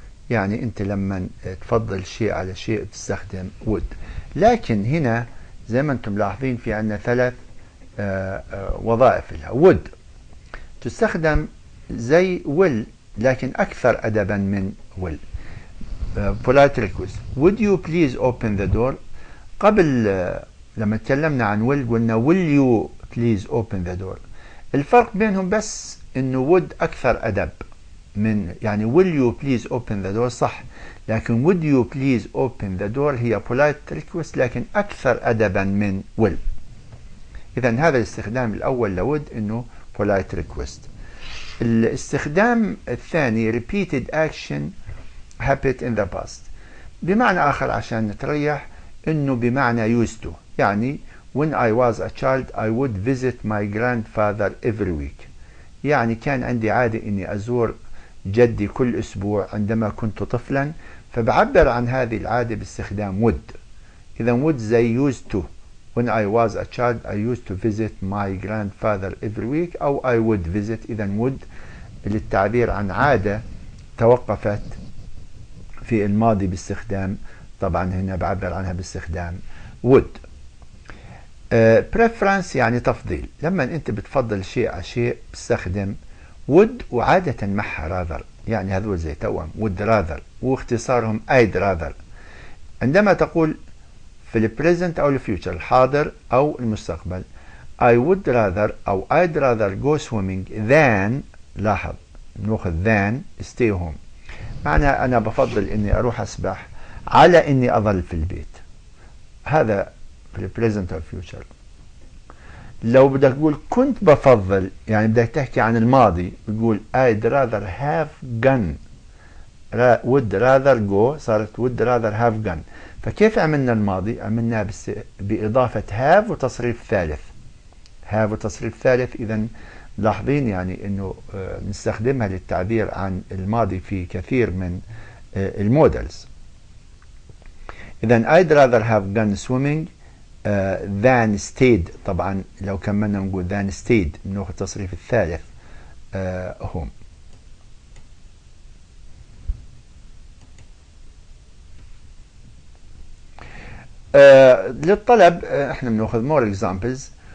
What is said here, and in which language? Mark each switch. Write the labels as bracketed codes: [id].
[ar] يعني انت لما تفضل شيء على شيء تستخدم would. لكن هنا زي ما انتم ملاحظين في عندنا 3 وظائف لها. would تستخدم زي will لكن اكثر ادبا من will. [en] polite request. Would you please open the door? [ar] قبل لما تكلمنا عن [en] will [ar] قلنا [en] will you please open the door. [ar] الفرق بينهم بس انه [en] would [ar] اكثر ادب من يعني [en] will you please open the door صح لكن would you please open the door هي polite request [ar] لكن اكثر ادبا من [en] will. [ar] اذا هذا الاستخدام الاول لود انه [en] polite request. [ar] الاستخدام الثاني [en] repeated action habit in the past. [ar] بمعنى آخر عشان نتريح إنه بمعنى used to. يعني [en] when I was a child I would visit my grandfather every week. [ar] يعني كان عندي عادة إني أزور جدي كل أسبوع عندما كنت طفلا فبعبر عن هذه العادة باستخدام would. إذا [en] would [ar] زي [en] used to. When I was a child I used to visit my grandfather every week [ar] أو [en] I would visit. [ar] إذا would للتعبير عن عادة توقفت في الماضي باستخدام طبعا هنا بعبر عنها باستخدام would. [en] preference [ar] يعني تفضيل. لما انت بتفضل شيء على شيء بتستخدم would وعادة معها rather. يعني هذول زي توأم would rather واختصارهم I'd rather. عندما تقول في البريزنت او الفيوتشر الحاضر او المستقبل [en] I would rather [ar] او [en] I'd rather go swimming than [ar] لاحظ ناخذ [en] than stay home. [ar] معنى أنا بفضل إني أروح أسبح على إني أظل في البيت. هذا في البريزنت أو الفيوتشر. لو بدك تقول كنت بفضل يعني بدك تحكي عن الماضي بتقول [en] I'd rather have gone. would rather go صارت would rather have gone. [ar] فكيف عملنا الماضي؟ عملناه بإضافة have وتصريف ثالث. have وتصريف ثالث. إذا ملاحظين يعني انه نستخدمها للتعبير عن الماضي في كثير من المودلز. اذا [en] I'd rather have gone swimming than stayed. [ar] طبعا لو كملنا نقول [en] than stayed [ar] بناخذ التصريف الثالث home. للطلب احنا بناخذ [en] more examples.